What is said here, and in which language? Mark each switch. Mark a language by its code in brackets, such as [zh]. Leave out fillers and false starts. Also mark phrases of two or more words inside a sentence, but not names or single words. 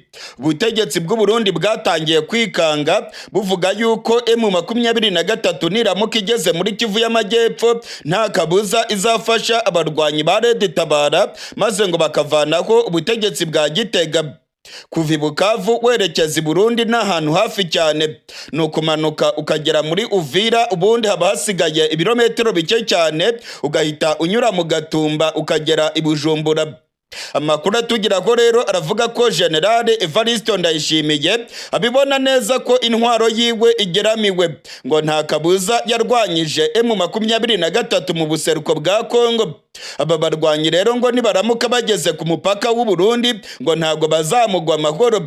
[rw] Ubutegetsi bw'u Burundi bwatangiye kwikanga buvuga yuko M23 niramuka igeze muri Kivu y'Amajyepfo nta kabuza izafasha abarwanyi ba Red Tabara maze ngo bakavanaho ubutegetsi bwa Gitega. Kuva i Bukavu werekeza i Burundi n'ahantu hafi cyane, ni ukumanuka ukagera muri Uvira, ubundi haba hasigaye ibirometero bike cyane ugahita unyura mu Gatumba ukagera i Bujumbura. Amakuru atugeraho rero aravuga ko General Evariste Ndayishimiye abibona neza ko intwaro yiwe igeramiwe, ngo nta kabuza yarwanyije M23 mu buseruko bwa Congo. Aba barwanyi rero ngo nibaramuka bageze ku mupaka w'u Burundi ngo ntago bazamugwa amahoro.